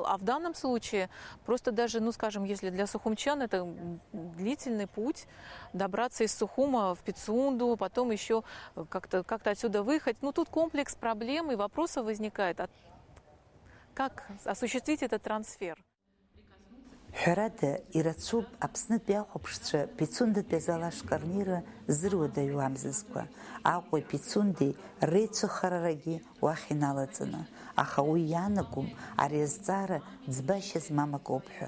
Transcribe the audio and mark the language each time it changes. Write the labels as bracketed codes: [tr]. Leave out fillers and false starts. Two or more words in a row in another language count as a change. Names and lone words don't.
[ru] А в данном случае просто даже, ну скажем, если для сухумчан это длительный путь, добраться из Сухума в Пицунду, потом еще как-то отсюда выехать. Ну тут комплекс проблем и вопросов возникает. Как осуществить этот трансфер? [ab] Ҳәарада, ирацәоуп Аԥснытәи ахәаԥшцәа Пицундатәи азал ашкарнира зыруадаҩу амзызқәа. Аҟәеи Пицундеи реицәыхарарагьы уахь иналаҵаны. Аха уи иаанагом ари азҵаара ӡбашьа змам акоуп ҳәа.